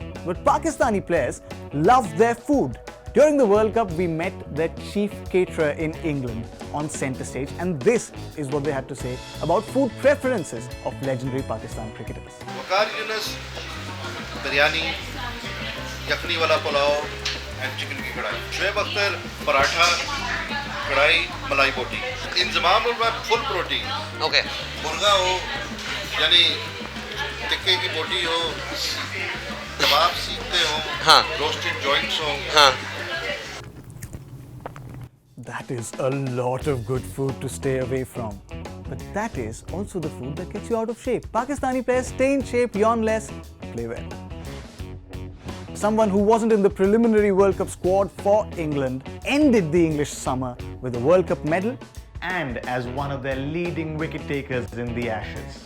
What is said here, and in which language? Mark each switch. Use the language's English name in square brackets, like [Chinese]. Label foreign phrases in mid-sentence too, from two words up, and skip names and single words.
[English] But Pakistani players love their food. During the World Cup, we met their chief caterer in England on centre stage, and this is what they had to say about food preferences of legendary Pakistan cricketers. [Urdu] بریانی، یخنی والا پلاؤ and چکن کی کڑاہی. Shoaib Akhtar, پراٹھا، کڑاہی، ملائی بوٹی. انضمام میں [English] full protein. [Urdu] Okay. مرغا ہو، یعنی تکے کی بوٹی ہو، کباب سیکتے ہو, [English] roasted joints [Urdu] ho. [English] That is a lot of good food to stay away from. But that is also the food that gets you out of shape. Pakistani players stay in shape, yawn less, play well. Someone who wasn't in the preliminary World Cup squad for England ended the English summer with a World Cup medal and as one of their leading wicket takers in the Ashes.